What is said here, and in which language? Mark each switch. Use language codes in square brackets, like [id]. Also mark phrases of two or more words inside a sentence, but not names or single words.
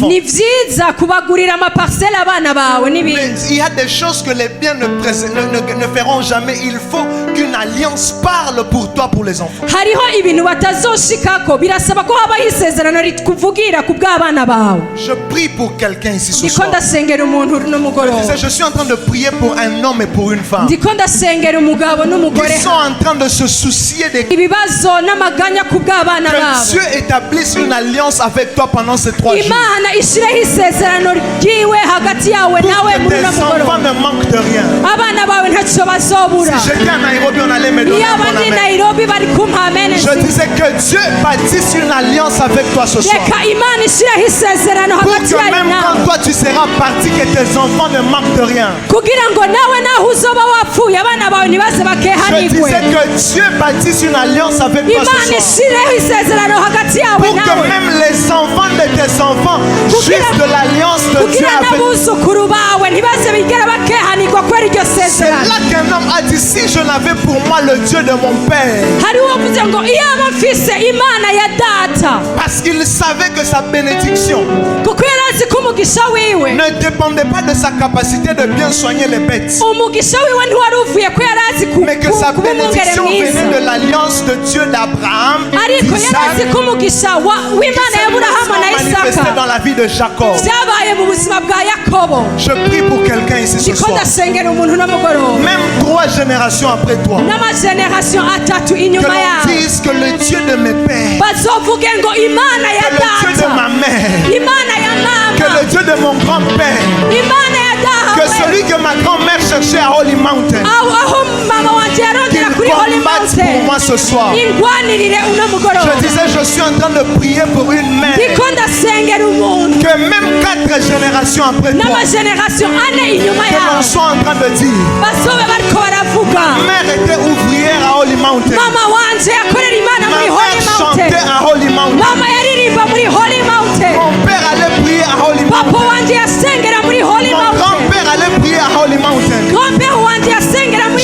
[rn] ni vyiza kubagurira amaparsele abana bawe [fr] Mais [rn] n'ibindi [fr] il y a des choses que les biens ne feront jamais. Il faut qu'une alliance parle pour toi, pour les enfants. [rn] hariho ibintu batazoshikako birasaba ko habaho isezerano rikuvugira ku bw'abana bawe [fr] Je prie pour quelqu'un ici ce [rn] ndiko [fr] soir. [rn] ndasengera umuntu n'umugoroba [fr] Je suis en train de prier pour un homme et pour une femme [rn] ndiko ndasengera umugabo n'umugore [fr] qui sont en train de se soucier des... [rn] ibibazo n'amaganya ku bw'abana [fr] Que [rn] babo [fr] Dieu établisse une alliance avec toi pendant ces 3 jours. [rn] imana ishireho isezerano ryiwe hagati yawe [fr] Pour [rn] nawe [fr] que [rn] muri [fr] tes [rn] uno [fr] enfants [rn] mugoroba [fr] ne manquent de rien. [rn] abana bawe ntacyo bazobura [fr] Si j'étais à Nairobi, on allait me donner [rn] iyo [fr] un bon [rn] abandi [fr] amen. [rn] nairobi bari kumpa amene [fr] Je disais que Dieu bâtisse une alliance avec toi ce soir. [rn] reka imana ishireho isezerano [fr] Pour [rn] hagati [fr] que [rn] yawe [fr] même [rn] nawe [fr] quand toi tu seras parti, que tes enfants ne manquent de rien. [rn] kugira ngo nawe naho uzoba wapfuye abana bawe ntibaze [fr] Je [rn] bakehanigwe [fr] disais que Dieu bâtisse une alliance avec toi [rn] imana [fr] ce soir. [rn] ishireho isezerano hagati yawe [fr] Pour que [rn] nawe [fr] même les enfants de tes enfants jouissent de l'alliance de Dieu [rn] kugira [fr] avec. [rn] n'abuzukuru bawe ntibaze bigera bakehanigwa kubera iryo [fr] C'est [rn] sezerano [fr] là qu'un homme a dit, si je n'avais pour moi le Dieu de mon père, [rn] hari uwavuze ngo iyaba mfise imana ya data [fr] parce qu'il savait que sa bénédiction [rn] kuko yari azi ko umugisha wiwe [fr] ne dépendait pas de sa capacité de bien soigner les bêtes, [rn] umugisha wiwe ntiwari uvuye ko yari azi [fr] mais que sa [rn] kuba umwungere [fr] bénédiction [rn] mwiza [fr] venait de l'alliance de Dieu d'Abraham, [rn] ariko yari azi [fr] d'Isaac, [rn] ko umugisha [fr] qui [rn] w'imana [fr] s'est [rn] y'aburahamu na [fr] manifesté [rn] isaka [fr] dans la vie de Jacob. [rn] byabaye mu buzima bwa yakobo [fr] Je prie pour quelqu'un ici ce [rn] ndiko [fr] soir. [rn] ndasengera umuntu n'umugoroba [fr] Même 3 générations après toi, [rn] n'amagenerasiyo atatu [fr] que [rn] inyuma [fr] l'on [rn] yawe [fr] dise que le Dieu de mes pères, [rn] bazovuge ngo imana ya [fr] que le Dieu de [rn] data [fr] ma mère, [rn] imana ya [fr] que [rn] mama [fr] le Dieu de mon grand-père, [rn] imana ya [fr] que [rn] dawe [fr] celui que ma grand-mère cherchait à Holy Mountain, [rn] aho mama wanje [fr] qu'il [rn] yarondera kuri holy [fr] combatte pour [rn] mountain [fr] moi ce soir. [rn] ingwanirire uno mugoroba [fr] Je disais, je suis en train de prier pour une mère, [rn] ndiko ndasengera umuntu [fr] que même 4 générations après toi, [rn] n'amagenerasiyo ane inyuma [fr] que l'on [rn] yawe [fr] soit en train de dire, [rn] bazobe bariko baravuga [fr] ma mère était ouvrière à Holy Mountain, [rn] mama wanje yakorera imana [fr] ma [rn] muri holy [fr] mère [rn] mountain [fr] chantait à Holy Mountain, [rn] mama yaririmba muri holy mountain [fr] mon père allait prier à Holy papa Mountain, [rn] wanje yasengera muri holy [fr] mon [rn] mountain [fr] grand-père allait prier à Holy Mountain. [rn] grand-père wanje yasengera muri